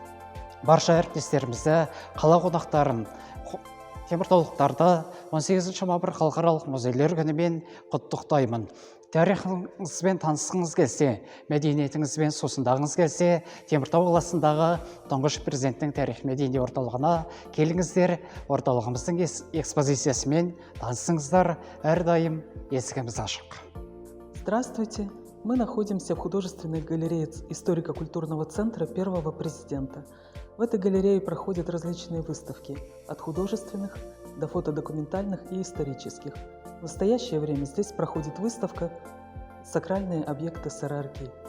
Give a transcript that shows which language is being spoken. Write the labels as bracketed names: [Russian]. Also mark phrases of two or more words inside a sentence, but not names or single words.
[Kazakh] Барша әріптестерімізді, қала қонақтарын, теміртаулықтарды 18 мамыр Халықаралық музейлер күнімен құттықтаймын. Тарихыңызбен танысқыңыз келсе, мәдениетіңізбен сусындағыңыз келсе, Теміртау қаласындағы тұңғыш президенттің тарих мәдени орталығына келіңіздер, орталығымыздың экспозициясымен танысыңыздар, әрдайым есігіміз ашық. [Russian] Здравствуйте! Мы находимся в художественной галерее историко-культурного центра первого президента. В этой галерее проходят различные выставки, от художественных до фотодокументальных и исторических. В настоящее время здесь проходит выставка «Сакральные объекты СРРК».